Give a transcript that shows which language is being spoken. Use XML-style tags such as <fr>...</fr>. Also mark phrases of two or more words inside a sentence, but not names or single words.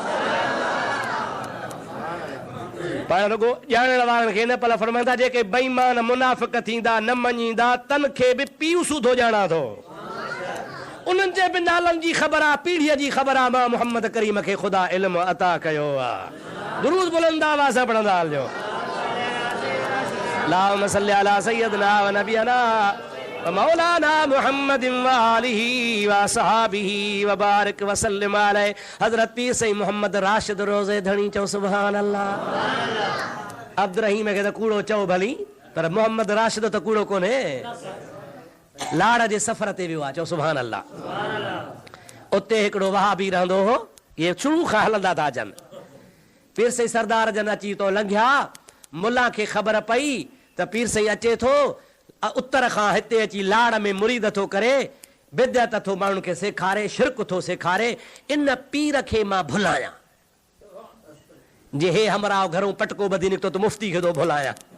<sd>पर रुगो ॼाणण वारनि खे न पर फरमाईंदा जेके बेईमान मुनाफ़िक़ थींदा न मञींदा तन खे बि पीउ सूधो ॼाणा थो उन्हनि जे बि नालनि जी ख़बर आहे पीढ़ीअ जी ख़बर आहे मां मुहम्मद करीम खे ख़ुदा इल्मु अता कयो आहे दुरूद बुलंद आवाज़ सां पढ़ंदा हलिजो</sd> <ar>اللهم صل على سيدنا و نبينا و مولانا محمد و آله و أصحابه و بارك و سلم عليه</ar> <sd>हज़रत पीर सईद मोहम्मद राशिद रोज़े धणी चओ</sd> <ar>سبحان الله</ar> <sd>अब्दुल रहीम खे त कूड़ो चओ भली पर मोहम्मद राशिद त कूड़ो कोन्हे लाड़ जे सफ़र ते वियो आहे चओ</sd> <ar>سبحان الله</ar> <sd>उते हिकिड़ो वहाबी रहंदो हो इहे शुरू खां हलंदा था अचनि पीर सईद सरदार जन अची तो लंघिया मुला खे ख़बर पई त पीर सईद अचे थो उत्तर खां हिते अची लाड़ में मुरीद थो करे बिदअत थो माण्हुनि खे सेखारे शिरक थो सेखारे इन पीर खे मां भुलायां जे हे हमराव घरों पटको ॿधी निकितो त मुफ़्ती खे थो भुलायां</sd>